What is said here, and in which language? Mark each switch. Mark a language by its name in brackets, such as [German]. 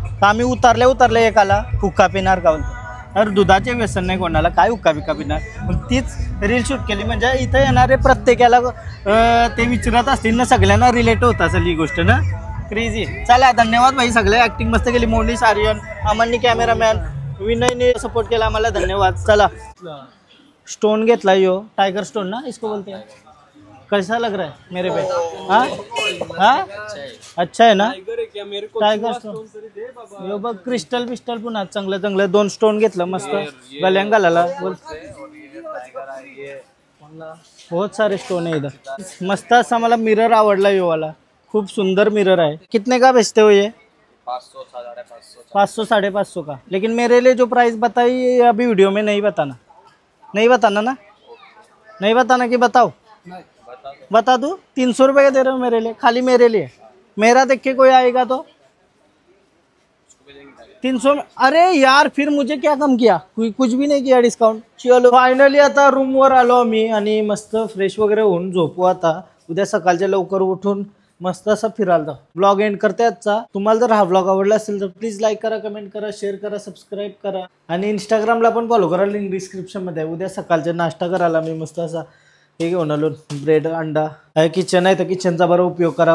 [Marathi] तर आम्ही उतरले एकाला हुक्का पिणार का, तर दुधाचे व्यसन नाही कोणाला, काय हुक्का बिक्का पिणार, पण तीच रील शूट केली, म्हणजे इथं येणारे प्रत्येकाला ते विचारत असतील ना, सगळ्यांना रिलेट होत असेल ही गोष्ट ना। क्रेझी। चला धन्यवाद भाई, सगळे ऍक्टिंग मस्त केली, मोनिश, आर्यन, अमननी कॅमेरामॅन, विनयने सपोर्ट केला आम्हाला, धन्यवाद। चला स्टोन घेतला यो, [Hindi] टाइगर स्टोन ना इसको बोलते हैं, कैसा लग रहा है मेरे पे? हाँ अच्छा है ना, [Marathi] टाइगर स्टोन यो बघ, क्रिस्टल बिस्टल पुन्हा चांगलं 2 स्टोन घेतलं मस्त गल्यां घालायला। [Hindi] बहुत सारे स्टोन है इधर, [Marathi] मस्त असा मला मिरर आवडला यो वाला, खूप सुंदर मिरर [Hindi] है। कितने का बेचते हो ये? 500 550 का, लेकिन मेरे लिए जो प्राइस बताई अभी वीडियो में नहीं बताना ना, नहीं बताना कि बताओ? बता दूं? 300 रुपये का दे रहे हो मेरे लिए, खाली मेरे लिए। मेरा देख के कोई आएगा तो 300 में? अरे यार फिर मुझे क्या कम किया, कुछ भी नहीं किया डिस्काउंट। [Marathi] चलो फायनली आता रूमवर आलो आम्ही आणि मस्त फ्रेश वगैरे होऊन झोपू आता, उद्या सकाळच्या लवकर उठून मस्त असं फिरायला जाऊ। ब्लॉग एंड करते आजचा। तुम्हाला जर हा ब्लॉग आवडला असेल तर प्लीज लाईक करा, कमेंट करा, शेअर करा, सबस्क्राईब करा आणि इंस्टाग्रामला पण फॉलो करा, लिंक डिस्क्रिप्शन मध्ये आहे। उद्या सकाळचा नाश्ता करायला मी मस्त असा हे घेऊन आलो, ब्रेड अंडा, किचन आहे तर किचनचा बरा उपयोग करा।